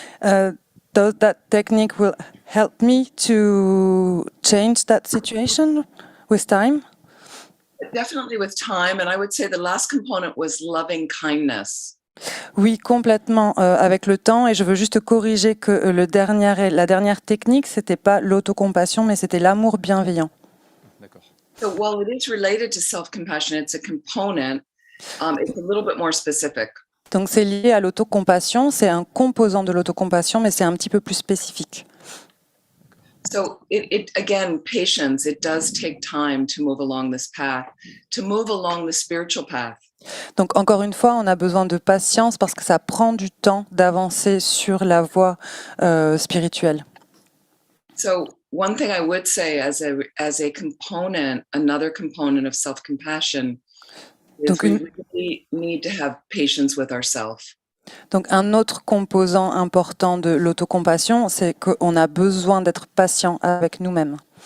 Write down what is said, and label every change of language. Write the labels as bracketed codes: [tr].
[en] That technique will help me to change that situation with time. Definitely with time. And I would say the last component was loving kindness. [fr] Oui, complètement avec le temps. Et je veux juste corriger que la dernière technique, c'était pas l'autocompassion, mais c'était l'amour bienveillant. D'accord. [en] So while it is related to self-compassion, it's a component. It's a little bit more specific. [fr] Donc c'est lié à l'autocompassion, c'est un composant de l'autocompassion, mais c'est un petit peu plus spécifique. [en] So it again, patience, it does take time to move along this path, to move along the spiritual path. [fr] Donc encore une fois, on a besoin de patience parce que ça prend du temps d'avancer sur la voie spirituelle. [en] So one thing I would say as a component, another component of self-compassion, is [fr] Donc, [en] we really need to have patience with ourselves. [fr] Donc un autre composant important de l'autocompassion, c'est qu'on a besoin d'être patient avec nous-mêmes.